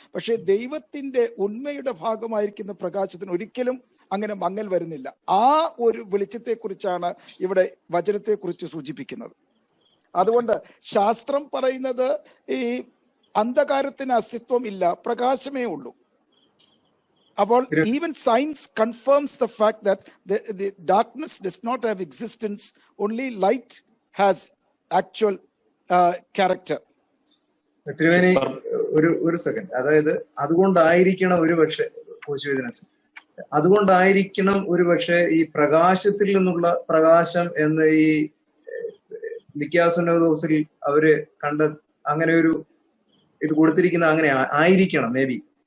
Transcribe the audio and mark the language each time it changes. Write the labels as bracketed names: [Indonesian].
[Malayalam] പക്ഷെ ദൈവത്തിന്റെ ഉണ്മയുടെ ഭാഗമായിരിക്കുന്ന പ്രകാശത്തിന് ഒരിക്കലും അങ്ങനെ മങ്ങൽ വരുന്നില്ല. ആ ഒരു വെളിച്ചത്തെ കുറിച്ചാണ് ഇവിടെ വചനത്തെ കുറിച്ച് സൂചിപ്പിക്കുന്നത്. അതുകൊണ്ട് ശാസ്ത്രം പറയുന്നത് ഈ അന്ധകാരത്തിന് അസ്തിത്വം ഇല്ല, പ്രകാശമേ ഉള്ളൂ. അപ്പോൾ [English] Even science confirms the fact that the darkness does not have existence, only light has actual character. [Malayalam] തിരുവേനി ഒരു സെക്കൻഡ്, അതായത് അതുകൊണ്ടായിരിക്കണം ഒരു പക്ഷെ അതുകൊണ്ടായിരിക്കണം ഒരു പക്ഷെ ഈ പ്രകാശത്തിൽ നിന്നുള്ള പ്രകാശം എന്ന് ഈ ലിക്യാസുനോദോസിൽ അവര് കണ്ട അങ്ങനെ ഒരു ഇത് കൊടുത്തിരിക്കുന്ന അങ്ങനെ ആയിരിക്കണം [English] May be.